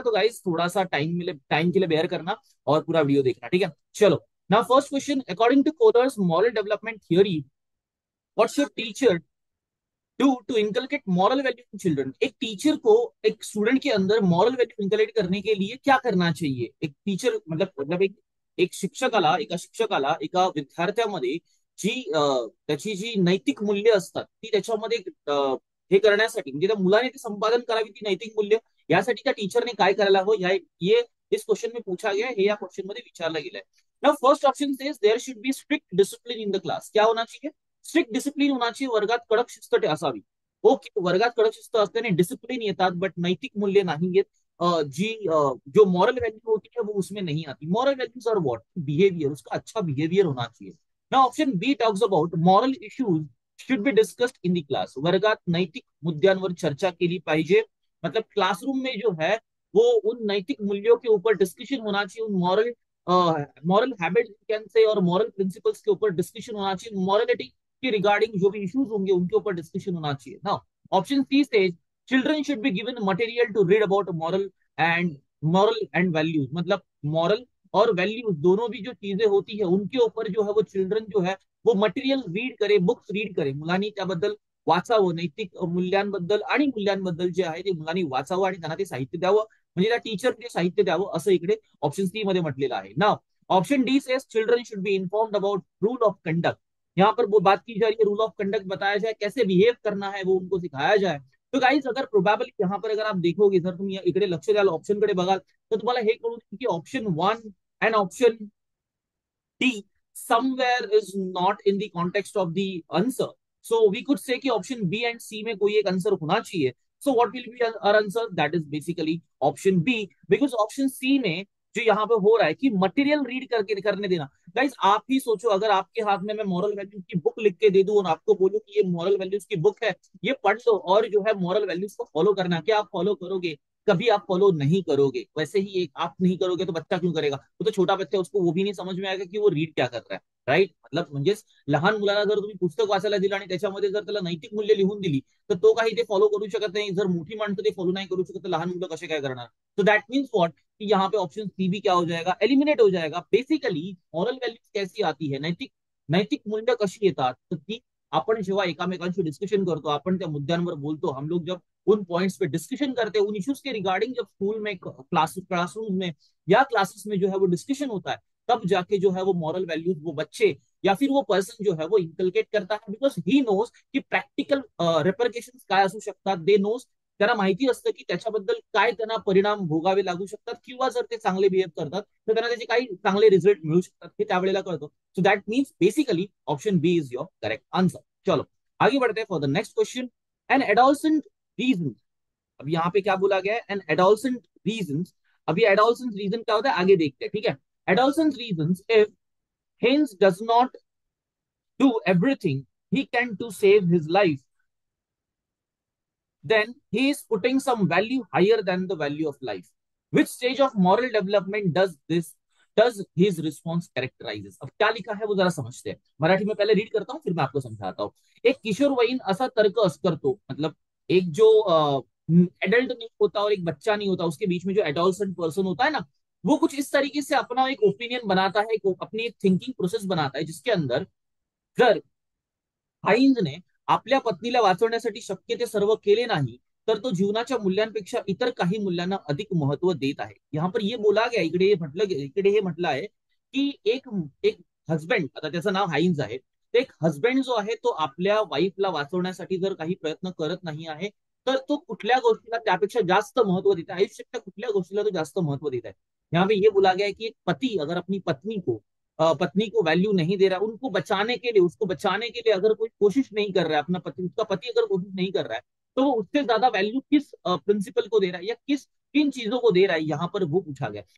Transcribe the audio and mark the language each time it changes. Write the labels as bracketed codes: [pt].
[hi] तो गाइस थोड़ा सा टाइम के लिए बेयर करना और पूरा वीडियो देखना, ठीक है। [en] चलो now first question, according to Kohlberg's moral development theory, what should teacher do to inculcate moral value in children? [hi] एक टीचर को एक स्टूडेंट के अंदर मॉरल वैल्यू इनकलेक्ट करने के लिए क्या करना चाहिए? [mr] एक टीचर मतलब एक शिक्षकाला एका शिक्षकाला एका विद्यार्थ्यामध्ये जी त्याची जी नैतिक मूल्य असतात ती त्याच्यामध्ये हे करण्यासाठी म्हणजे त्या मुलाने ते संपादन करावी ती नैतिक मूल्य, यासाठी त्या टीचरने काय करायला हवं, [hi] ये इस क्वेश्चन में पूछा गया है, [mr] या क्वेश्चन मध्ये विचारला गेलाय। [en] Now first option says there should be strict discipline in the class. [hi] क्या होना चाहिए? स्ट्रिक्ट डिसिप्लिन होना चाहिए, [mr] वर्गात कडक शिस्त असावी। ओके, वर्गात कडक शिस्त असल्याने डिसिप्लिन येतात बट नैतिक मूल्य नाही येत। [hi] जो मॉरल वैल्यू होती है वो उसमें नहीं आती। मॉरल वैल्यूज और व्हाट बिहेवियर, उसका अच्छा बिहेवियर होना चाहिए ना। [en] Option B talks about moral issues should be discussed in the class. [mr] वर्गात नैतिक मुद्द्यांवर चर्चा केली पाहिजे, [hi] मतलब क्लासरूम में जो है वो उन नैतिक मूल्यों के ऊपर डिस्कशन होना चाहिए, उन मॉरल हैबिट से और मॉरल प्रिंसिपल्स के ऊपर डिस्कशन होना चाहिए, मॉरलिटी के रिगार्डिंग जो भी इश्यूज होंगे उनके ऊपर डिस्कशन होना चाहिए ना। [en] option C से children should be given material to read about moral and values, [hi] मतलब मॉरल और वैल्यूज दोनों भी जो चीजें होती है उनके ऊपर जो है वो चिल्ड्रन जो है वो मटेरियल रीड करे, [mr] बुक्स रीड करे, मुलांनी त्याबद्दल वाचावं, नैतिक मूल्यांबद्दल आणि मूल्यांबद्दल जे आहे ते मुलांनी वाचावं आणि त्यांना ते साहित्य द्यावं, म्हणजे त्या टीचर ते साहित्य द्यावं असं इकडे ऑप्शन सी मध्ये म्हटलेलं आहे ना। [en] Option D says children should be informed about rule of conduct. [hi] यहाँ पर वो बात की जा रही है, रूल ऑफ कंडक्ट बताया जाए, कैसे बिहेव करना है वो उनको सिखाया जाए। तो गाइज अगर प्रोबेबली यहाँ पर अगर आप देखोगे, [mr] जर तुम्ही इकडे लक्ष द्याल ऑप्शन कडे बघाल तर तुम्हाला हे कळून येईल की [en] Option one and option D somewhere is not in the context of the answer. So we could say [hi] कि option B and C में कोई एक आंसर होना चाहिए। [en] So what will be our answer? That is basically option B, because [hi] option C में जो यहाँ पे हो रहा है कि मटेरियल रीड करके करने देना। गाइस आप ही सोचो, अगर आपके हाथ में मैं मॉरल वैल्यूज की बुक लिख के दे दूं और आपको बोलूं कि ये मॉरल वैल्यूज की बुक है, ये पढ़ लो और जो है मॉरल वैल्यूज को फॉलो करना, क्या आप फॉलो करोगे? कभी आप फॉलो नहीं करोगे। वैसे ही एक आप नहीं करोगे तो बच्चा क्यों करेगा? वो तो छोटा बच्चा, उसको वो भी नहीं समझ में आएगा कि वो रीड क्या कर रहा है, राईट। [mr] मतलब म्हणजेच लहान मुलाला जर तुम्ही पुस्तक वाचायला दिलं आणि त्याच्यामध्ये जर त्याला नैतिक मूल्य लिहून दिली तर तो काही ते फॉलो करू शकत नाही। जर मोठी माणसं ते फॉलो नाही करू शकत तर लहान मुलं कसे काय करणार? [en] तो that means what [hi] कि यहाँ पे ऑप्शन सी भी क्या हो जाएगा, एलिमिनेट हो जाएगा। बेसिकली मॉरल व्हॅल्यूज कैसी आती है, [mr] नैतिक नैतिक मूल्य कशी येतात तर ती आपण जेव्हा एकामेकांशी डिस्कशन करतो, आपण त्या मुद्द्यांवर बोलतो, [hi] हम लोग जब उन पॉइंट्स पे डिस्कशन करते हैं, उन इश्यूज के रिगार्डिंग जब स्कूल में क्लासरूम में या क्लासेस में जो है वो डिस्कशन होता है, तब जाके जो है वो मॉरल वैल्यूज वो बच्चे या फिर वो पर्सन जो है वो इनकलकेट करता है, बिकॉज ही नोज की प्रॅक्टिकल [mr] रेपरकेशन काय असू शकतात, दे नोज, त्यांना माहिती असतं की त्याच्याबद्दल काय त्यांना परिणाम भोगावे लागू शकतात, किंवा जर ते चांगले बिहेव करतात तर त्यांना त्याचे काही चांगले रिझल्ट मिळू शकतात हे त्यावेळेला कळतं। [en] So that means basically option B is your correct answer. [mr] चलो [hi] आगे बढ़ते हैं for the next question. N adolescent reason, अब यहाँ पे क्या बोला गया है, एन एडोलसेंट रीजन। अभी एडोलसेंट रीजन क्या होता है आगे देखते हैं, ठीक है। [en] Adolescent reason, if Haynes does not do everything he can to save his life, then he is putting some value higher than the value of life. Which stage of moral development does this, does his response characterizes? [hi] अब क्या लिखा है वो जरा समझते हैं। मराठी में पहले रीड करता हूँ फिर मैं आपको समझाता हूँ। एक किशोरवयीन असा तर्क करतो, मतलब एक जो एडल्ट नहीं होता और एक बच्चा नहीं होता, उसके बीच में जो एडोलसेंट पर्सन होता है ना, वो कुछ इस तरीके से अपना एक ओपिनियन बनाता है, अपनी एक थिंकिंग प्रोसेस बनाता है, जिसके अंदर [mr] जर हाइंजने आपल्या पत्नीला वाचवण्यासाठी शक्य ते सर्व केले नाही, तर तो जीवनाच्या मूल्यांपेक्षा इतर काही मूल्यांना अधिक महत्व देत आहे। यहाँ पर ये बोला गया, इकडे हे म्हटलं आहे की एक एक हस्बंड, आता त्याचं नाव हाइंज आहे, तर एक हस्बंड जो आहे तो आपल्या वाईफला वाचवण्यासाठी जर काही प्रयत्न करत नाही आहे, तर तो कुठल्या गोष्टीला त्यापेक्षा जास्त महत्व देत आहे, आयुष्याच्या कुठल्या गोष्टीला तो जास्त महत्व देत आहे। [hi] यहाँ पे ये बोला गया है कि एक पति अगर अपनी पत्नी को वैल्यू नहीं दे रहा, उनको बचाने के लिए, उसको बचाने के लिए अगर कोई कोशिश नहीं कर रहा है, अपना पति, उसका पति अगर कोशिश नहीं कर रहा है, तो वो उससे ज्यादा वैल्यू किस प्रिंसिपल को दे रहा है, या किस किन चीजों को दे रहा है, यहाँ पर वो पूछा गया।